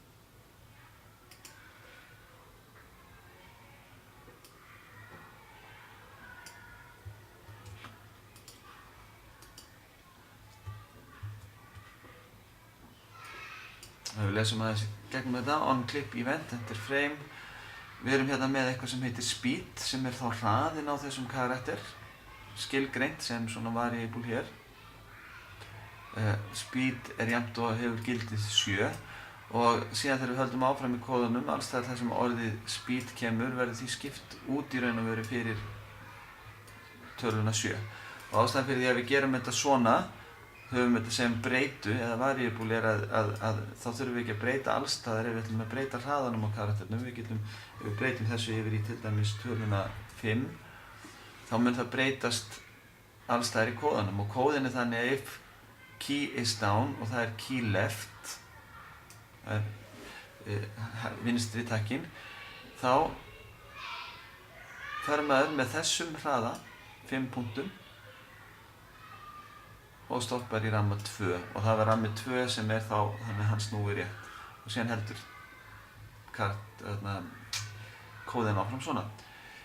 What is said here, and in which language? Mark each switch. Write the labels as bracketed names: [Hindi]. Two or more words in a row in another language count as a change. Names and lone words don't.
[Icelandic] Við lesum aðeins gegnum þetta, [English] on-clip event, enter frame. [Icelandic] Við erum hérna með eitthvað sem heitir speed, sem er þá hraðinn á þessum karakter, skilgreint sem svona variable hér. Speed er jafnt og hefur gildið 7 og síðan þegar við höldum áfram í kóðunum, alls þar sem orðið speed kemur, verður því skipt út í raun og veru fyrir töluna 7. Og ástæðan fyrir því að við gerum þetta svona, höfum þetta sem breytu eða variable er að þá þurfum við ekki að breyta allstaðar ef við ætlum að breyta hraðanum á karakternum. Ef við breytum þessu yfir í til dæmis töluna 5 þá mun það breytast allstaðar í kóðanum og kóðin er þannig að [English] if key is down [Icelandic] og það er [English] key left [Icelandic] það er vinstri takkin þá fer maður með þessum hraða 5 punktum og stoppar í ramma 2 og það var rammi 2 sem er þá þannig að hann snúi rétt og síðan heldur kóðin áfram svona.